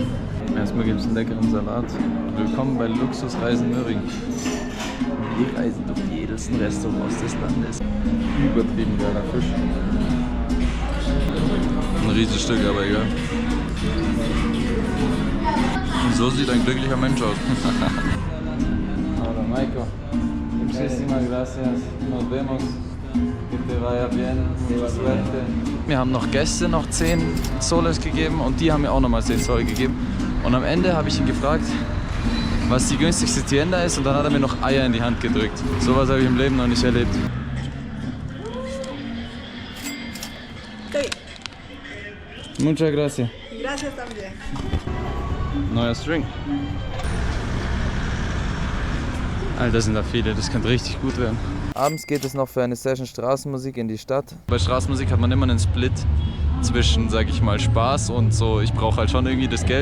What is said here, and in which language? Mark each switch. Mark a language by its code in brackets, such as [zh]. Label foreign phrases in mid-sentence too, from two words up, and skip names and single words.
[de] Erstmal gibt es einen leckeren Salat. Willkommen bei Luxusreisen Möhring. Wir reisen durch die edelsten Restaurants des Landes. Übertrieben geiler Fisch. Ein Riesenstück, aber egal. Und so sieht ein glücklicher Mensch aus. [es] Hola, Maiko. Muchísimas gracias. Nos vemos. Que te vaya bien. Suerte. [de] Wir haben noch Gäste noch 10 Soles gegeben und die haben mir auch nochmal 10 Soles gegeben. Und am Ende habe ich ihn gefragt, was die günstigste Tienda ist und dann hat er mir noch Eier in die Hand gedrückt. Sowas habe ich im Leben noch nicht erlebt. [es] Muchas gracias. Gracias también. [de] Neuer String. Alter, sind da viele, das könnte richtig gut werden. Abends geht es noch für eine Session Straßenmusik in die Stadt. Bei Straßenmusik hat man immer einen Split zwischen, sag ich mal, Spaß und so, ich brauche halt schon irgendwie das Geld.